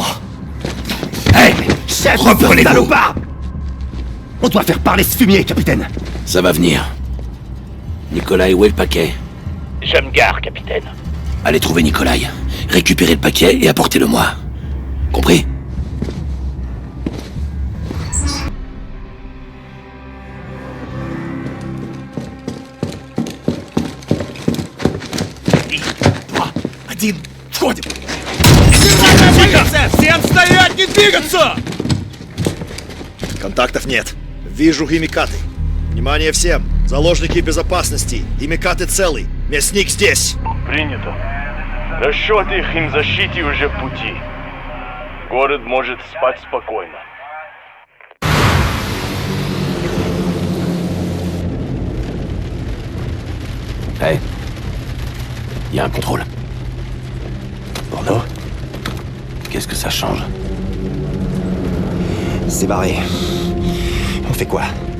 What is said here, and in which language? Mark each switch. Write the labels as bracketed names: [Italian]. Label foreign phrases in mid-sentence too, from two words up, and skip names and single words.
[French] Hey, reprenez-vous! Salopard! On doit faire parler ce fumier, capitaine. Ça va venir. Nikolai, où est le paquet? Je me gare, capitaine. Allez trouver Nikolai, récupérez le paquet et apportez-le-moi. Compris? [Russian] Один, входим! Всем стоять, не двигаться! Контактов нет. Вижу химикаты. Внимание всем! Заложники безопасности. Химикаты целый. Мясник здесь. Принято. Расчеты их химзащите уже в пути. Город может спать спокойно. [French] Hey. Y a un contrôle. Porno? Qu'est-ce que ça change? C'est barré. On fait quoi?